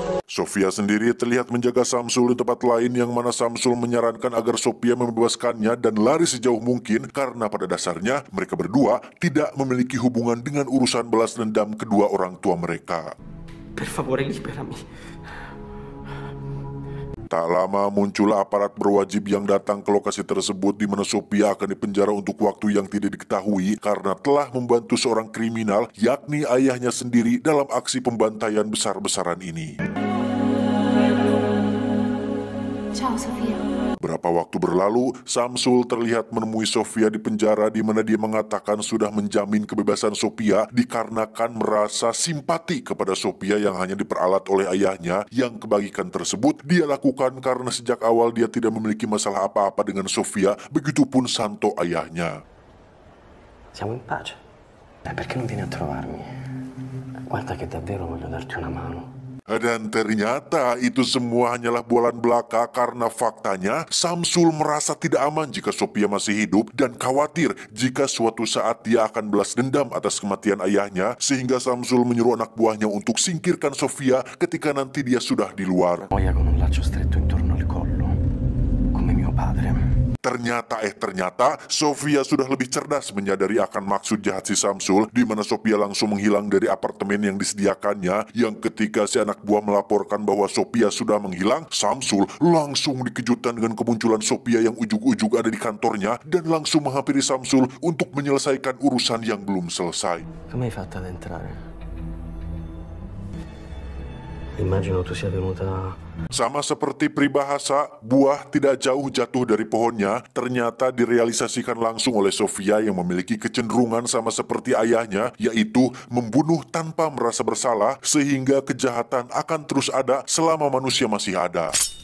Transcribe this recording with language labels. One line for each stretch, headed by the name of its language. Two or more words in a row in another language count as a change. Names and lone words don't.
Indonesian: Sofia sendiri terlihat menjaga Samsul di tempat lain yang mana Samsul menyarankan agar Sofia membebaskannya dan lari sejauh mungkin karena pada dasarnya mereka berdua tidak memiliki hubungan dengan urusan balas dendam kedua orang tua mereka.
Italian: Per favore, liberami.
Indonesian: Tak lama muncullah aparat berwajib yang datang ke lokasi tersebut di mana Sofia akan dipenjara untuk waktu yang tidak diketahui karena telah membantu seorang kriminal yakni ayahnya sendiri dalam aksi pembantaian besar-besaran ini.
Italian: Ciao, Sofia.
Indonesian: Berapa waktu berlalu, Samsul terlihat menemui Sofia di penjara di mana dia mengatakan sudah menjamin kebebasan Sofia dikarenakan merasa simpati kepada Sofia yang hanya diperalat oleh ayahnya yang kebagikan tersebut dia lakukan karena sejak awal dia tidak memiliki masalah apa-apa dengan Sofia, begitupun Santo ayahnya.
Italian: Siamo in pace. Perché non vieni a trovarmi? Guarda che davvero voglio darti una mano.
Indonesian: Dan ternyata itu semua hanyalah bualan belaka karena faktanya Samsul merasa tidak aman jika Sofia masih hidup dan khawatir jika suatu saat dia akan balas dendam atas kematian ayahnya sehingga Samsul menyuruh anak buahnya untuk singkirkan Sofia ketika nanti dia sudah di luar.
Italian: Muoia con un laccio stretto intorno al collo, come mio padre.
Indonesian: Ternyata Sofia sudah lebih cerdas menyadari akan maksud jahat si Samsul di mana Sofia langsung menghilang dari apartemen yang disediakannya yang ketika si anak buah melaporkan bahwa Sofia sudah menghilang, Samsul langsung dikejutkan dengan kemunculan Sofia yang ujug-ujug ada di kantornya dan langsung menghampiri Samsul untuk menyelesaikan urusan yang belum selesai.
Italian: Come hai fatto ad entrare? Immagino tu sia venuta.
Indonesian: Sama seperti peribahasa, buah tidak jauh jatuh dari pohonnya, ternyata direalisasikan langsung oleh Sofia yang memiliki kecenderungan sama seperti ayahnya, yaitu membunuh tanpa merasa bersalah, sehingga kejahatan akan terus ada selama manusia masih ada.